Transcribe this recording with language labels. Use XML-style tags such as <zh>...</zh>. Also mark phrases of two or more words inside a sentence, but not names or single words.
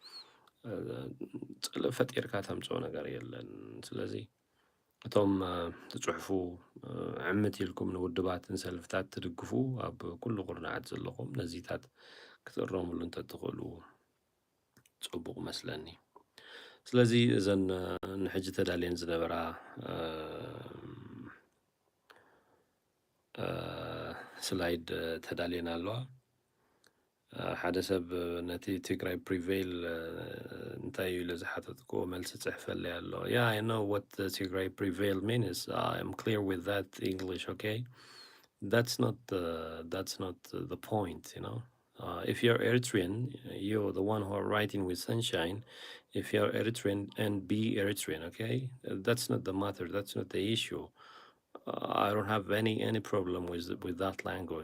<ti>ጽልእ ፈጢርካ ተምጽኦ ነገር የለን ስለዚ እቶም ትጽሕፉ ዕምት ኢልኩም ንውድባትን ሰልፍታት ትድግፉ ኣብ ኩሉ ቁርናዓት ዘለኹም ነዚታት ክትእረሙሉ እንተትኽእሉ ጽቡቕ መስለኒ ስለዚ እዘን ንሕጂ ተዳልየን ዝነበራ ስላይድ ተዳልየን ኣለዋ ሓደ ሰብ ነቲ ትግራይ ፕሪቬይል እንታይ እዩ ኢሉ ዝሓተትክዎ መልሲ ጽሕፈለይ ኣሎ</ti> <en>I know what the Tigray prevail means I'm clear with that English okay that's not the point you know if you're Eritrean you're the one who are writing with sunshine if you're Eritrean and be Eritrean okay that's not the matter that's not the issue I don't have any problem with that language.</en>